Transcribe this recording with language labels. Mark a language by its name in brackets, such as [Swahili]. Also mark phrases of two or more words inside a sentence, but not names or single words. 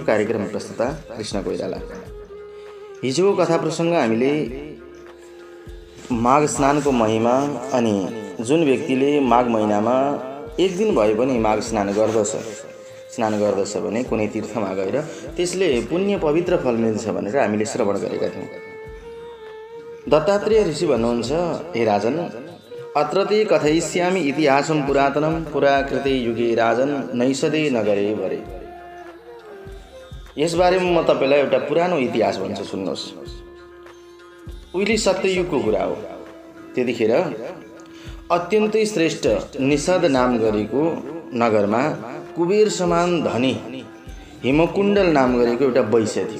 [Nepali] कार्यक्रम प्रस्तुता कृष्ण कोइराला। हिजोको कथा प्रसङ्ग हामीले माघ स्नानको महिमा अनि जुन व्यक्तिले माघ महिनामा एक दिन भए पनि माघ स्नान गर्दछ भने कुनै तीर्थमा गएर त्यसले पुण्य पवित्र फल मिल्छ भनेर हामीले श्रवण गरेका थियौँ। दत्तात्रेय ऋषि भन्नुहुन्छ, [Sanskrit] हे राजन, अत्र ते कथयिष्यामि इतिहासं पुरातनं पुराकृते युगे राजन नैषधे नगरे वरे। [Nepali] यसबारेमा म तपाईलाई एउटा पुरानो इतिहास भन्छु, सुन्नुहोस्। उहिले सत्ययुगको कुरा हो। त्यतिखेर अत्यन्तै श्रेष्ठ निषद नाम गरेको नगरमा कुबेर समान धनी हिमकुण्डल नाम गरेको एउटा वैश्य थियो।